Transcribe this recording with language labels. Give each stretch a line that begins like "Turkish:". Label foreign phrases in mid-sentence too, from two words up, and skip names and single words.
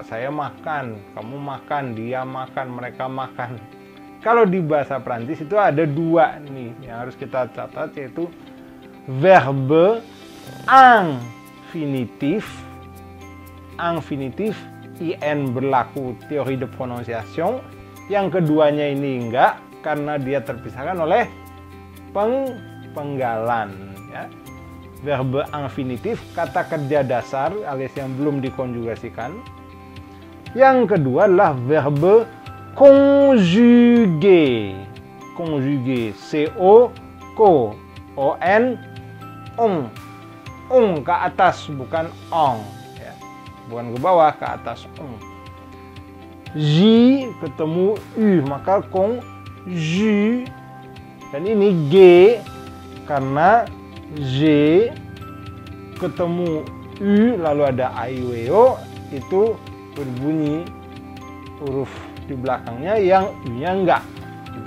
Indonesian: Saya makan, kamu makan, dia makan, mereka makan. Kalau di bahasa Prancis itu ada dua nih yang harus kita catat, yaitu
French: verbe infinitif,
Indonesian: in berlaku teori
French: de prononciation.
Indonesian: Yang keduanya ini enggak, karena dia terpisahkan oleh penggalan. Ya.
French: Verbe infinitif,
Indonesian: kata kerja dasar alias yang belum dikonjugasikan. Yang kedua adalah
French: verbe conjugué.
Indonesian: Conjugué, C-O-N, on. On ke atas, bukan on. Ya. Bukan ke bawah, ke atas, on. J ketemu U, maka conjugué. Dan ini G, karena J ketemu U lalu ada aiweo, itu berbunyi huruf di belakangnya yang U-nya enggak gitu.